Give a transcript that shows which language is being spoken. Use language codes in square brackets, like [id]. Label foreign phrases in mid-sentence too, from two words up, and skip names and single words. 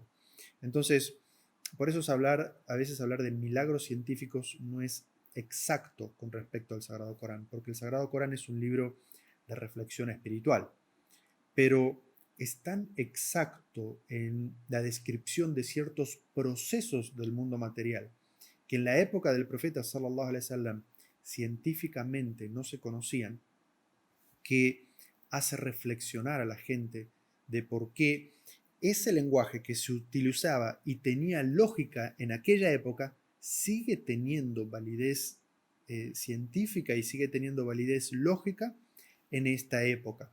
[es] Entonces, por eso a veces hablar de milagros científicos no es exacto con respecto al Sagrado Corán, porque el Sagrado Corán es un libro de reflexión espiritual. Pero es tan exacto en la descripción de ciertos procesos del mundo material que en la época del profeta [ar] صلى الله عليه وسلم [es] científicamente no se conocían, que hace reflexionar a la gente de por qué ese lenguaje que se utilizaba y tenía lógica en aquella época sigue teniendo validez científica y sigue teniendo validez lógica en esta época.